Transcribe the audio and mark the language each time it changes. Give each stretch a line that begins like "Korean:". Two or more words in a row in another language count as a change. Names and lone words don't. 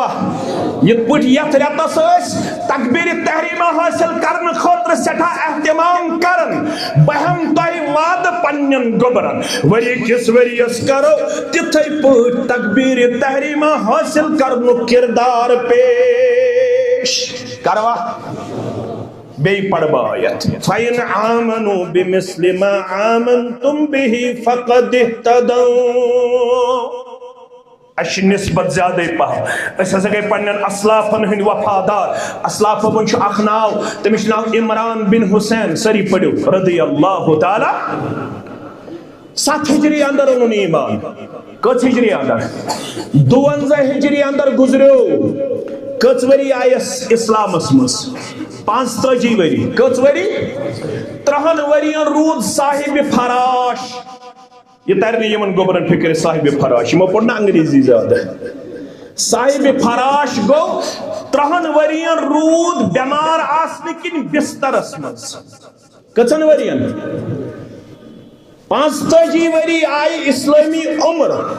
Kashmiri: یِتھ پٲٹھۍ یتھ رٮ۪تس ٲسۍ تکبیٖرِ تحریٖمہ حٲصِل کرنہٕ خٲطرٕ سٮ۪ٹھاہ احتمام کران. بہٕ ہٮ۪مہٕ تۄہہِ وعدٕ پننٮ۪ن گوٚبرن ؤری کِس ؤرِیس کرو تِتھَے پٲٹھۍ تکبیٖرِ تحریٖمہ حٲصِل کرنُک کِردار پیش. کروا؟ بیٚیہِ پرٕ بہٕ آیت
Arabic: فَإِنْ آمَنُوا بِمِثْلِ مَا آمَنْتُمْ بِهِ فَقَدِ اهْتَدَوْا.
Kashmiri: اَسہِ چھِ نِسبت زیادَے پہم. أسۍ ہسا گٔے پننٮ۪ن اسلافن ہٕنٛدۍ وفادار. اسلافو منٛز چھُ اکھ ناو تٔمِس چھُ ناو عمران بن حسین. سٲری پٔرِو
Arabic: رضی اللہ تعالیٰ.
Kashmiri: 7 ہجری اندر اوٚنُن ایٖمان. کٔژ ہجری اندر؟ 52 ہجری اندر گُزریو. کٔژ ؤری آیس اسلامس منٛز؟ 35 ؤری. کٔژ ؤری؟ 30 ؤرین روٗد صاحبِ فراش. یہ تر نہیں یمن گوبرن فکر صاحب فراش. یمو پوٚر نہٕ انگریزی زیادٕ. صاحب فراش گوٚو 30 ؤرین روٗد بٮ۪مار آسنہٕ کِنۍ بسترس منٛز. کٔژن ؤرین؟ 35 ؤری آیہِ اسلٲمی عمر.